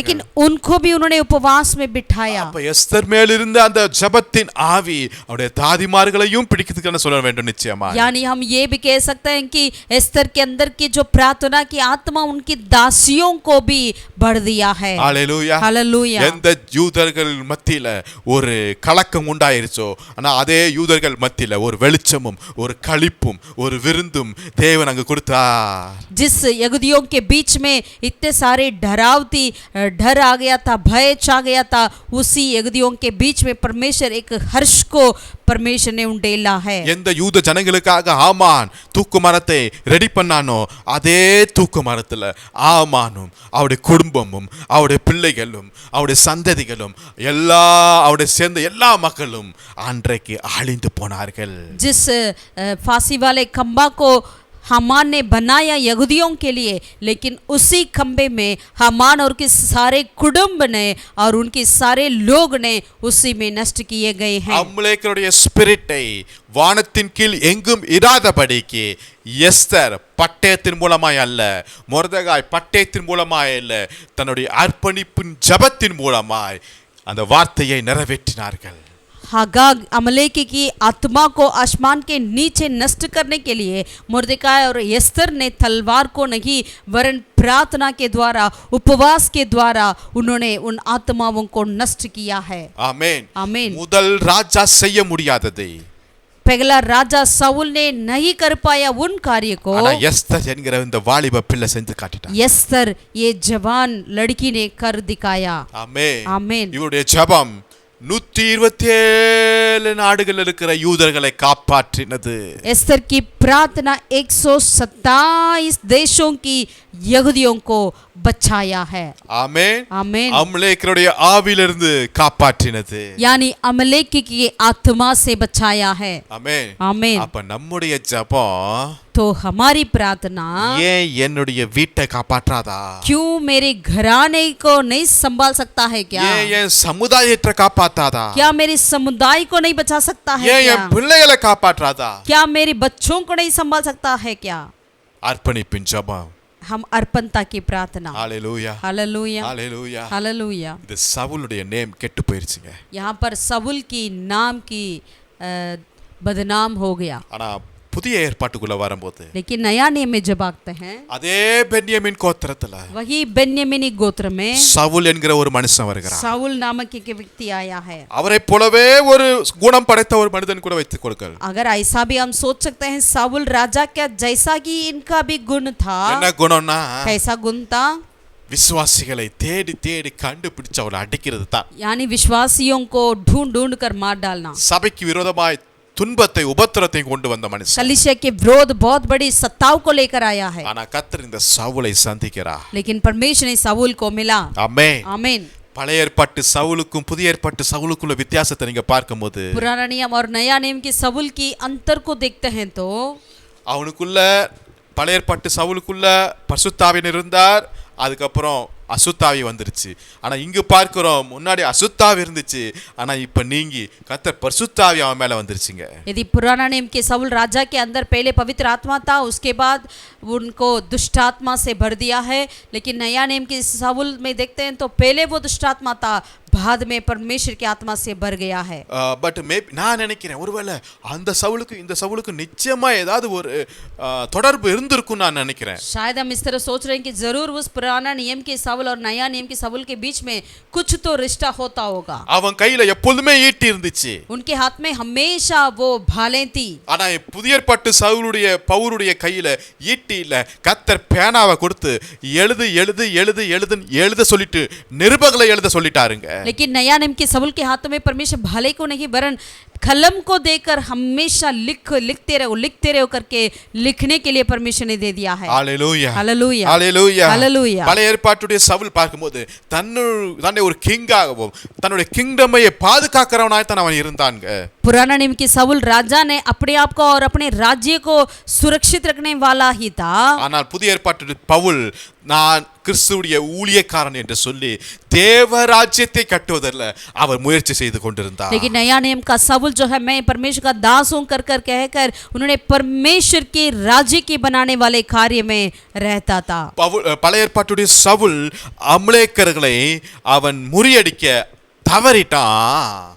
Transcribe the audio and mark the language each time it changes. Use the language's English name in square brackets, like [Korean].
[Hindi] लेकिन उनको भी उन्होंने उपवास में बिठाया. [Tamil] அப்ப எஸ்தர் மேல் இருந்த அந்த ஜபத்தின் ஆவி அவருடைய தாதிமார்களையும் பிடிக்கிறதுக்கு சொல்ல வேண்டும் நிச்சயமா. [Hindi] यानी हम ये भी कह सकते हैं कि एस्तर के अंदर की जो प्रार्थना की आत्मा उनकी दासियों को भी बढ़ दिया है. Hallelujah hallelujah. [Tamil] எந்த யூதர்கள் மத்தியில ஒரு கலக்கம் உண்டாயிருச்சோ ஆனா அதே யூதர்கள் மத்தியில ஒரு வெளிச்சமும் ஒரு களிப்பும் ஒரு விருந்தும் தேவன் அங்க கொடுத்தார். [Hindi] जिस यहूदियों के बीच में इतने सारे डरावती डर आ गया था, भय छा गया था, उसी यहूदियों के बीच में परमेश्वर एक हर्ष को परमेश्वर ने उंडेला है. [Tamil] எந்த யூத ஜனங்களுக்காக ஆமான் தூக்கு மரத்தை ரெடி பண்ணானோ அதே தூக்கு மரத்துல ஆமானும் அவருடைய குடும்பமும் அவருடைய பிள்ளைகளும் அவருடைய சந்ததிகளும் எல்லா அவருடைய சேர்ந்த எல்லா மக்களும் அன்றைக்கு அழிந்து போனார்கள். [Hindi] जिस फांसी वाले खंबा को हामान ने बनाया यहूदियों के लिए, लेकिन उसी खंबे में हामान और के सारे कुटुंब ने और उनके सारे लोग ने उसी में नष्ट किए गए हैं. [Tamil] அமலேக்கியருடைய ஸ்பிரிட்டை வானத்தின் கீழ் எங்கும் இராதபடிக்கு எஸ்தர் பட்டயத்தின் மூலமாய் அல்ல, மொர்தெகாய் பட்டயத்தின் மூலமாய் அல்ல, தன்னுடைய அர்ப்பணிப்பின் ஜபத்தின் மூலமாய் அந்த வார்த்தையை நிறைவேற்றினார்கள். [Hindi] हागाग अमलेकी की आत्मा को आसमान के नीचे नष्ट करने के लिए मुर्दकाय और एस्तर ने तलवार को नहीं वरन प्रार्थना के द्वारा उपवास के द्वारा उन्होंने उन आत्माओं को नष्ट किया है. [Tamil] ஆமென். [Hindi] आमीन. [Tamil] முதல் ராஜா செய்ய முடியாததை [Hindi] पहला राजा साउल ने नहीं कर पाया उन कार्य को [Tamil] ஆனா எஸ்தர் என்கிற இந்த வாலிப பிள்ளை செஞ்சு காட்டிட்டார். [Hindi] एस्तर ये जवान लड़की ने कर दिखाया. [Tamil] ஆமென். [Hindi] आमीन. [Tamil] இவருடைய ஜெபம் 127 நாடுகள் இருக்கிற யூதர்களை காப்பாற்றினது. [Hindi] एस्तर की प्रार्थना 127 देशों की यहूदियों को बचाया है. [Tamil] ஆமென். [Hindi] आमीन. [Tamil] அமலேக்கியருடைய ஆவியிலிருந்து காப்பாற்றினது. [Hindi] यानी अमलेकी की आत्मा से बचाया है. [Tamil] ஆமென். [Hindi] आमीन. [Tamil] அப்ப நம்முடைய ஜெபம் [Hindi] तो हमारी प्रार्थना [Tamil] ஏன் என்னுடைய வீட்டை காப்பாற்றாதா? [Hindi] क्यों मेरे घराने को नहीं संभाल सकता है क्या? [Tamil] ஏன் என் சமுதாயத்தை காப்பாற்றாதா? [Hindi] क्या मेरे समुदाय को नहीं बचा सकता है [Tamil] ஏன் [Hindi] क्या? [Tamil] என் பிள்ளைகளை காப்பாற்றாதா? [Hindi] क्या मेरे बच्चों को नहीं संभाल सकता है क्या? [Tamil] அர்ப்பணிப்பின் ஜெபம். [Hindi] हम अर्पणता की प्रार्थना. [Tamil] ஹalleluya. [Hindi] हालेलुया. [Tamil] ஹalleluya. [Hindi] हालेलुया. [Tamil] இது சவுலுடைய நேம் கெட்டு போயிருச்சுங்க. [Hindi] यहाँ पर सவுल की नाम की बदनाम हो गया. [Tamil] ஆனா புதிய ஏற்பாட்டுக்குள்ள வரும்போது [Hindi] लेकिन नया नियम में जब आते हैं [Tamil] அதே பென்யமீன் கோத்திரத்துல [Hindi] वही बेन्यामीनी गोत्र में [Tamil] சவுல் என்கிற ஒரு மனுஷன் வருகிறார். [Hindi] शाऊल नामक एक व्यक्ति आया है. [Tamil] அவரை போலவே ஒரு குணம் படைத்த ஒரு மனிதன் கூட வைத்துக் கொடுங்கள். [Hindi] अगर ऐसा भी हम सोच सकते हैं शाऊल राजा क्या जैसा कि इनका भी गुण था. [Tamil] என்ன குணம்னா [Hindi] कैसा गुण था? [Tamil] விசுவாசிகளை தேடி தேடி கண்டுபிடிச்சு அவரை அடிக்கிறது தான். [Hindi] यानी विश्वासियों को ढूंढ ढूंढ कर मार डालना. [Tamil] சபைக்கு விரோதமாய் துன்பத்தை உபத்திரத்தை கொண்டு வந்த மனுஷன். [Hindi] कलीसिया के विरोध बहुत बड़ी सत्ताओं को लेकर आया है. [Tamil] ஆனா கர்த்தர் இந்த சவுலை சந்திக்கிறார். [Hindi] लेकिन परमेश्वर ने शाऊल को मिला. [Tamil] ஆமென். [Hindi] आमीन. [Tamil] பழைய ஏற்பாட்டு சவுலுக்கும் புதிய ஏற்பாட்டு சவுலுக்குள்ள வித்தியாசத்தை நீங்க பார்க்கும்போது [Hindi] पुराना नियम और नया नियम के शाऊल की अंतर को देखते हैं तो [Tamil] அவனுக்குள்ள பழைய ஏற்பாட்டு சவுலுக்குள்ள பரிசுத்தாவியர் இருந்தார், அதுக்கப்புறம் அசுத்தாவி வந்துருச்சு. ஆனா இங்க பார்க்கிறோம் முன்னாடி அசுத்தாவி இருந்துச்சு, ஆனா இப்ப நீங்கி கர்த்தர் பரிசுத்தாவி அவன் மேல வந்துருச்சுங்க. [Hindi] यदि पुराना नियम के शाऊल राजा के अंदर पहले पवित्र आत्मा था, उसके बाद उनको दुष्ट आत्मा से भर दिया है. लेकिन नया नियम के शाऊल में देखते हैं तो पहले वो दुष्ट आत्मा था, बाद में परमेश्वर की आत्मा से भर गया है. [Tamil] பட் நான் நினைக்கிறேன் ஒருவேளை அந்த சவுலுக்கு இந்த சவுலுக்கு நிச்சயமா ஏதாவது ஒரு தொடர்பு இருந்திருக்கும் நான் நினைக்கிறேன். [Hindi] शायद हम इस तरह सोच रहे हैं कि जरूर उस पुराना नियम के शाऊल और नया नियम के शाऊल के बीच में कुछ तो रिश्ता होता होगा. [Tamil] அவன் கையில எப்பொழுதுமே ஈட்டி இருந்துச்சு. [Hindi] उनके हाथ में हमेशा वो भालें थी. [Tamil] ஆனா புதிய ஏற்பாட்டு சவுலுடைய பவுலுடைய கையில ஈட்டி இல்ல, கர்த்தர் பேனாவை கொடுத்து எழுது எழுது எழுது எழுதுன்னு எழுத சொல்லிட்டு நிருபங்களை எழுத சொல்லிட்டாருங்க. [Hindi] लेकिन नया नियम के शाऊल के हाथों में परमेश्वर भाले को नहीं वरन कलम को देकर हमेशा लिखते रहो करके लिखने के लिए परमेश्वर ने दे दिया है. Hallelujah hallelujah hallelujah hallelujah. [Tamil] பழைய ஏற்பாட்டுடைய சவுல் பார்க்கும்போது தன்னை ஒரு கிங்காகவும் தன்னுடைய கிங்டமை பாதுகாக்கிறவனாய் தான் அவன் இருந்தாங்க. [Hindi] पुराना नियम के शाऊल राजा ने अपने आप को और अपने राज्य को सुरक्षित रखने वाला ही था. [Tamil] ஆனால் புதிய ஏற்பாட்டுடைய பவுல் நான் கிறிஸ்துவுடைய ஊழியக்காரன் என்று சொல்லி தேவ ராஜ்யத்தை கட்டுவதில் அவர் முயற்சி செய்து கொண்டிருந்தார். [Hindi] लेकिन नया नियम का शाऊल जो है मैं परमेश्वर का दास हूं कर कर कहकर उन्होंने परमेश्वर के राज्य के बनाने वाले कार्य में रहता था. [Tamil] பழைய ஏற்பாட்டுடைய சவுல் அமலேக்கர்களை அவன் முறியடிக்க தவறிட்டான்.